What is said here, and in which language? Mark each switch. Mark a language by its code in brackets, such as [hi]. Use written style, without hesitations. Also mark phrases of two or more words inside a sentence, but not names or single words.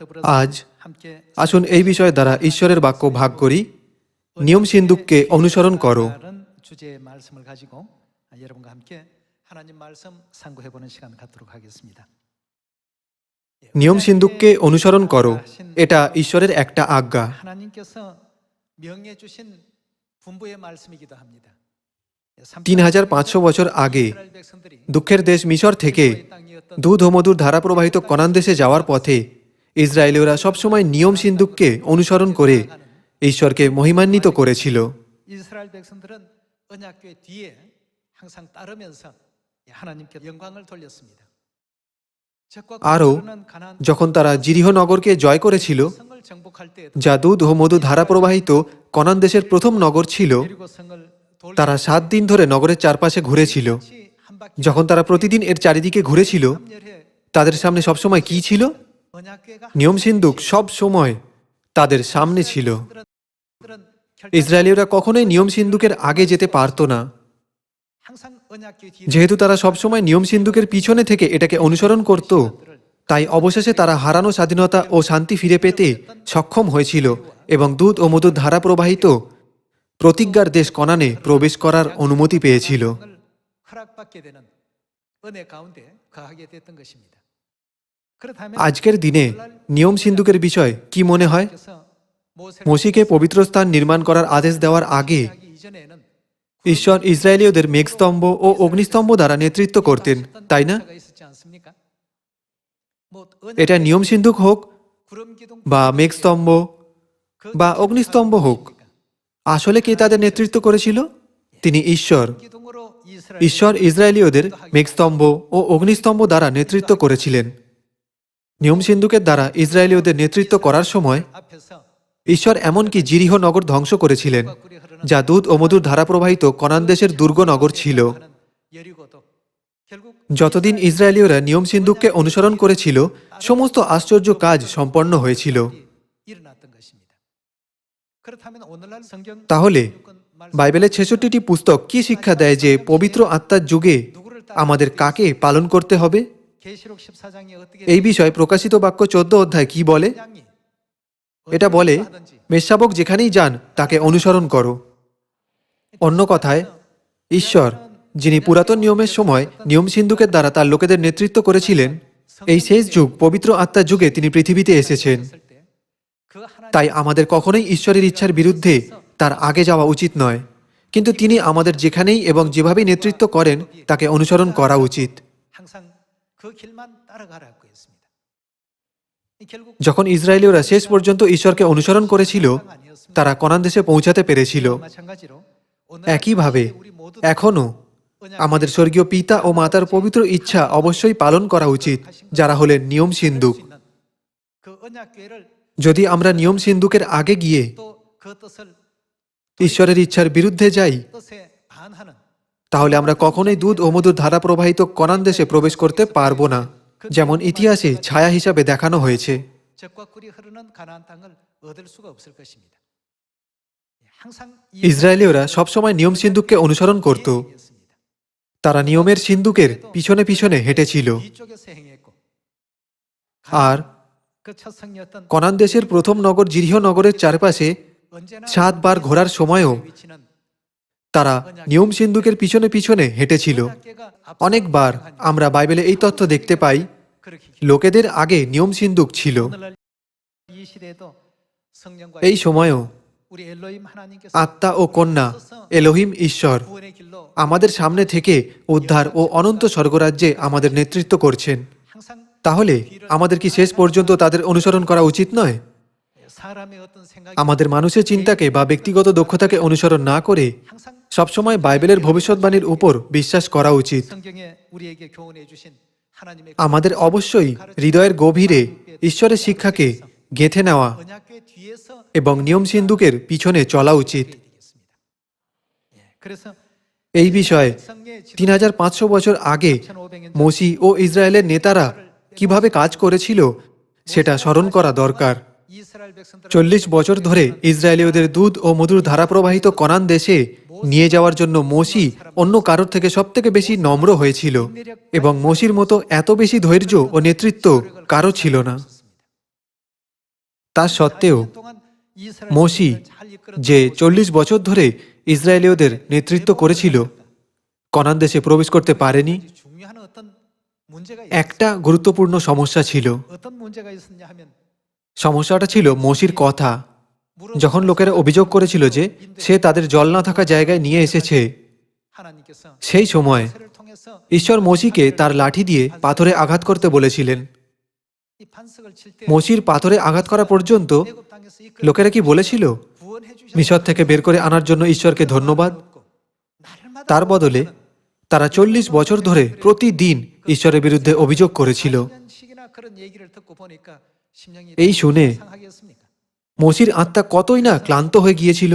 [bn] আজ আসুন এই বিষয় দ্বারা ঈশ্বরের বাক্য ভাগ করি। নিয়ম সিন্দুককে অনুসরণ করো। [ko] 주제의 말씀을 가지고 여러분과 함께 하나님 말씀 상고해 보는 시간 갖도록 하겠습니다. [bn] নিয়ম সিন্দুককে অনুসরণ করো, এটা ঈশ্বরের একটা আজ্ঞা। [ko] 하나님께서 명해 주신 분부의 말씀이기도 합니다. [bn] 3500 বছর আগে দুঃখের দেশ মিশর থেকে দুধ ও মধুর ধারা প্রবাহিত কনান দেশে যাওয়ার পথে ইসরায়েলীয়রা সবসময় নিয়ম সিন্দুককে অনুসরণ করে ঈশ্বরকে মহিমান্বিত করেছিল। [ko] 이스라엘 백성들은 언약궤 뒤에 항상 따르면서 하나님께 영광을 돌렸습니다. [bn] আরও যখন তারা জিরিহ নগরকে জয় করেছিল, [ko] 성을 정복할 때 [bn] যা দুধ ও মধু ধারা প্রবাহিত কনান দেশের প্রথম নগর ছিল, [ko] 그리고 성을 [bn] তারা 7 দিন ধরে নগরের চারপাশে ঘুরেছিল। [ko] 한 바퀴 [bn] যখন তারা প্রতিদিন এর চারিদিকে ঘুরেছিল, [ko] 열해 [bn] তাদের সামনে সবসময় কি ছিল? [ko] 언약궤가 [bn] নিয়ম সিন্দুক সব সময় তাদের সামনে ছিল। ইসরায়েলীয়রা কখনোই নিয়ম সিন্দুকের আগে যেতে পারত না, [ko] 항상 언약궤 뒤에 [bn] যেহেতু তারা সবসময় নিয়ম সিন্দুকের পিছনে থেকে এটাকে অনুসরণ করত। তাই অবশেষে তারা হারানো স্বাধীনতা ও শান্তি ফিরে পেতে সক্ষম হয়েছিল এবং দুধ ও মধুর ধারা প্রবাহিত প্রতিজ্ঞার দেশ কনানে প্রবেশ করার অনুমতি পেয়েছিল। [ko] 허락받게 되는 은혜 가운데 거하게 됐던 것입니다. 그렇다면 [bn] আজকের দিনে নিয়ম সিন্দুকের বিষয় কি মনে হয়? [ko] 모세를 [bn] মসিকে পবিত্র স্থান নির্মাণ করার আদেশ দেওয়ার আগে [ko] 하기 이전에는 [bn] ঈশ্বর ইসরায়েলীয়দের মেঘস্তম্ভ ও অগ্নিস্তম্ভ দ্বারা নেতৃত্ব করতেন, তাই না? [ko] 역사가 있었지 않습니까? 뭐 [bn] এটা নিয়ম সিন্দুক হোক [ko] 구름 기둥 [bn] বা মেঘস্তম্ভ বা অগ্নিস্তম্ভ হোক, আসলে কে তাদের নেতৃত্ব করেছিল? তিনি ঈশ্বর। [ko] 기둥으로 [bn] ঈশ্বর ইসরায়েলীয়দের মেঘস্তম্ভ ও অগ্নিস্তম্ভ দ্বারা নেতৃত্ব করেছিলেন। নিয়ম সিন্দুকের দ্বারা ইসরায়েলীয়দের নেতৃত্ব করার সময় [ko] 앞에서 [bn] ঈশ্বর এমনকি জিরিহ নগর ধ্বংস করেছিলেন, [ko] 꿀이 흐르는 [bn] যা দুধ ও মধুর ধারা প্রবাহিত কনান দেশের দুর্গ নগর ছিল। [ko] 하는 여리고도 결국 [bn] যতদিন ইসরায়েলীয়রা নিয়ম সিন্দুককে অনুসরণ করেছিল, সমস্ত আশ্চর্য কাজ সম্পন্ন হয়েছিল। [ko] 일어났던 것입니다. 그렇다면 오늘날 성경 [bn] তাহলে বাইবেলের 66টি পুস্তক কি শিক্ষা দেয় যে পবিত্র আত্মার যুগে আমাদের কাকে পালন করতে হবে? [ko] 계시록 14장에 어떻게 [bn] এই বিষয়ে প্রকাশিত বাক্য 14 অধ্যায় কি বলে? [ko] 장이 [bn] এটা বলে, মেষশাবক যেখানেই যান তাকে অনুসরণ করো। অন্য কথায়, ঈশ্বর যিনি পুরাতন নিয়মের সময় নিয়ম সিন্দুকের দ্বারা তার লোকেদের নেতৃত্ব করেছিলেন, এই শেষ যুগ পবিত্র আত্মার যুগে তিনি পৃথিবীতে এসেছেন। [ko] 그 하나님 [bn] তাই আমাদের কখনোই ঈশ্বরের ইচ্ছার বিরুদ্ধে তার আগে যাওয়া উচিত নয়, কিন্তু তিনি আমাদের যেখানেই এবং যেভাবেই নেতৃত্ব করেন তাকে অনুসরণ করা উচিত। [ko] 항상 그 길만 따라가라고 했습니다. 이 결국 [bn] যখন ইসরায়েলীয়রা শেষ পর্যন্ত ঈশ্বরকে অনুসরণ করেছিল, তারা কনান দেশে পৌঁছাতে পেরেছিল। [ko] 마찬가지로 [bn] একইভাবে [ko] 우리 모두 [bn] এখনও আমাদের স্বর্গীয় পিতা ও মাতার পবিত্র ইচ্ছা অবশ্যই পালন করা উচিত, যারা হলেন নিয়ম সিন্দুক। [ko] 그 언약궤를 [bn] যদি আমরা নিয়ম সিন্দুকের আগে গিয়ে [ko] 또 그 뜻을 [bn] ঈশ্বরের ইচ্ছার বিরুদ্ধে যাই, [ko] 뜻에 반하는 [bn] তাহলে আমরা কখনোই দুধ ও মধুর ধারা প্রবাহিত কনান দেশে প্রবেশ করতে পারবো না, যেমন ইতিহাসে ছায়া হিসাবে দেখানো হয়েছে। [ko] 젖과 꿀이 흐르는 가나안 땅을 얻을 수가 없을 것입니다. 항상 [bn] ইসরায়েলীয়রা সবসময় নিয়ম সিন্দুককে অনুসরণ করত। [ko] 이었습니다. [bn] তারা নিয়মের সিন্দুকের পিছনে পিছনে হেঁটেছিল। [ko] 뒤쪽에서 행했고 [bn] আর [ko] 그첫 성이었던 [bn] কনান দেশের প্রথম নগর জিরিহ নগরের চারপাশে [ko] 언제나 [bn] 7 বার ঘোরার সময়ও [ko] 위치는 [bn] তারা নিয়ম সিন্দুকের পিছনে পিছনে হেঁটেছিল। [ko] 언약궤가 [bn] অনেকবার আমরা বাইবেলে এই তথ্য দেখতে পাই, [ko] 그렇게 [bn] লোকেদের আগে নিয়ম সিন্দুক ছিল। [ko] 오늘날 이 시대에도 성령과 [bn] এই সময়ও [ko] 우리 엘로힘 하나님께서 [bn] আত্মা ও কন্যা এলোহিম ঈশ্বর [ko] 구원의 길로 [bn] আমাদের সামনে থেকে উদ্ধার ও অনন্ত স্বর্গরাজ্যে আমাদের নেতৃত্ব করছেন। [ko] 항상 [bn] তাহলে আমাদের কি শেষ পর্যন্ত তাদের অনুসরণ করা উচিত নয়? [ko] 사람의 어떤 생각이 [bn] আমাদের মানুষের চিন্তাকে বা ব্যক্তিগত দক্ষতাকে অনুসরণ না করে [ko] 항상 [bn] সবসময় বাইবেলের ভবিষ্যৎবাণীর উপর বিশ্বাস করা উচিত। [ko] 성경에 우리에게 교훈해 주신 하나님의 [bn] আমাদের অবশ্যই হৃদয়ের গভীরে ঈশ্বরের শিক্ষাকে গেঁথে নেওয়া [ko] 언약궤 뒤에서 [bn] এবং নিয়ম সিন্দুকের পিছনে চলা উচিত। [ko] 되겠습니다. 예, 그래서 [bn] এই বিষয়ে [ko] 성경에 지금 [bn] 3500 বছর আগে [ko] 1500년 [bn] মসি ও ইসরায়েলের নেতারা কিভাবে কাজ করেছিল সেটা স্মরণ করা দরকার। [ko] 이스라엘 백성들 [bn] 40 বছর ধরে ইসরায়েলীয়দের দুধ ও মধুর ধারা প্রবাহিত কনান দেশে নিয়ে যাওয়ার জন্য মসি অন্য কারোর থেকে সবথেকে বেশি নম্র হয়েছিল, এবং মসির মতো এত বেশি ধৈর্য ও নেতৃত্ব কারো ছিল না। তা সত্ত্বেও মোশি যে 40 বছর ধরে ইসরায়েলীয়দের নেতৃত্ব করেছিল কনান দেশে প্রবেশ করতে পারেনি। [ko] 중요한 어떤 문제가 [bn] একটা গুরুত্বপূর্ণ সমস্যা ছিল। [ko] 어떤 문제가 있었냐 하면 [bn] সমস্যাটা ছিল মোশির কথা। যখন লোকেরা অভিযোগ করেছিল যে সে তাদের জল না থাকা জায়গায় নিয়ে এসেছে, [ko] 하나님께서 [bn] সেই সময় [ko] 모세를 통해서 [bn] ঈশ্বর মোশিকে তার লাঠি দিয়ে পাথরে আঘাত করতে বলেছিলেন। [ko] 이 반석을 칠 때 [bn] মোশির পাথরে আঘাত করা পর্যন্ত [ko] 애굽 땅에서 이끌어 [bn] লোকেরা কি বলেছিল, [ko] 구원해 주셔서 [bn] মিশর থেকে বের করে আনার জন্য ঈশ্বরকে ধন্যবাদ। [ko] 날마다 [bn] তার বদলে তারা 40 বছর ধরে প্রতিদিন ঈশ্বরের বিরুদ্ধে অভিযোগ করেছিল। [ko] 10년씩이나 그런 얘기를 듣고 보니까 심령이 [bn] এই শুনে [ko] 상하겠습니까? [bn] মোশির আত্মা কতই না ক্লান্ত হয়ে গিয়েছিল।